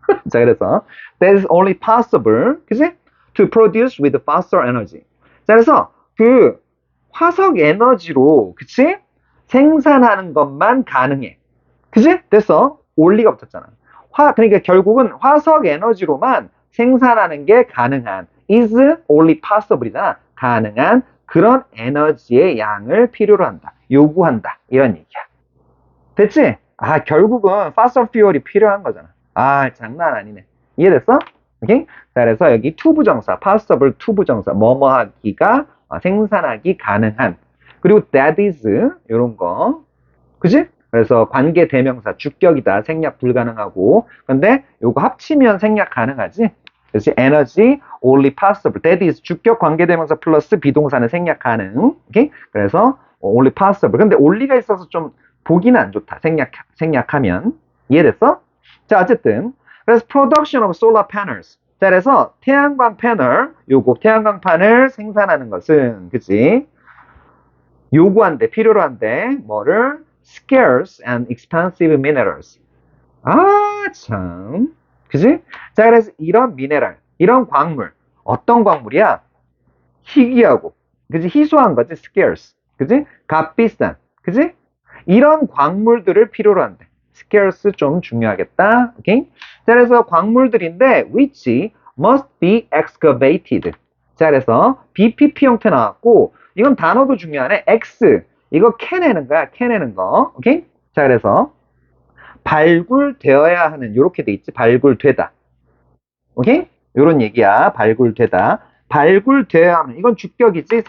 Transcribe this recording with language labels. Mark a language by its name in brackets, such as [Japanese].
[Korean] 자, 그래서, [English] that is only possible, [Korean] 그치? [English] To produce with fossil energy. [Korean] 자, 그래서, 화석 에너지로, 그치? 생산하는 것만 가능해. 그치? 됐어? only가 붙었잖아. 그러니까 결국은 화석 에너지로만 생산하는 게 가능한, [English] is only possible [Korean] 이잖아. 가능한 그런 에너지의 양을 필요로 한다. 요구한다. 이런 얘기야. 됐지? 결국은 fossil fuel이 필요한 거잖아. 장난 아니네. 이해됐어? 오케이? 자, 그래서 여기 투부정사, possible 투부정사, 뭐뭐 하기가, 생산하기 가능한. 그리고 [English] that is, [Korean] 요런 거. 그지? 그래서 관계 대명사, 주격이다. 생략 불가능하고. 근데 요거 합치면 생략 가능하지? 그래서 [English] energy only possible. That is [Korean] 주격 관계 대명사 플러스 비동사는 생략 가능. 오케이? 그래서 [English] only possible. [Korean] 근데 only가 있어서 좀 보기는 안 좋다. 생략하면. 이해됐어? 자, 어쨌든. 그래서 [English] production of solar panels. [Korean] 자, 그래서 태양광 패널, 요거 태양광 판을 생산하는 것은, 그치? 요구한대, 필요로 한대, 뭐를? [English] scarce and expensive minerals. [Korean] 참. 그치? 자, 그래서 이런 미네랄, 이런 광물, 어떤 광물이야? 희귀하고, 그치? 희소한 거지, scarce. 그치? 값비싼, 그치? 이런 광물들을 필요로 한대. scarce 좀 중요하겠다. 오케이? 자, 그래서 광물들인데, [English] which must be excavated. [Korean] 자, 그래서 BPP 형태 나왔고, 이건 단어도 중요하네. X. 이거 캐내는 거야. 캐내는 거. 오케이? 자, 그래서 발굴되어야 하는 요렇게 돼 있지. 발굴되다. 오케이? 요런 얘기야. 발굴되다. 발굴되어야 하는 이건 주격이지.